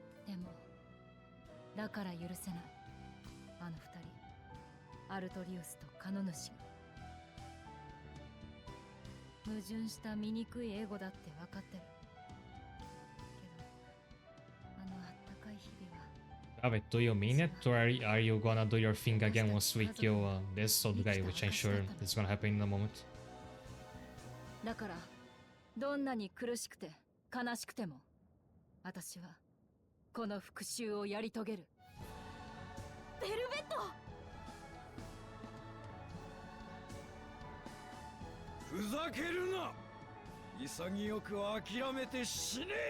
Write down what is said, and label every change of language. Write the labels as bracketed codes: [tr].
[ja] でもだから許せない。あの二人、アルトリウスとカノ主が矛盾した醜いエゴだって分かってる。けどあのあったかい日々は。 [en] Have it, do you mean it? Or are you gonna do your thing again once we kill this old guy, which I'm sure is gonna happen in a moment? [ja] だからどんなに苦しくて悲しくても私はこの復讐をやり遂げる。ベルベット。ふざけるな。潔く諦めて死ね。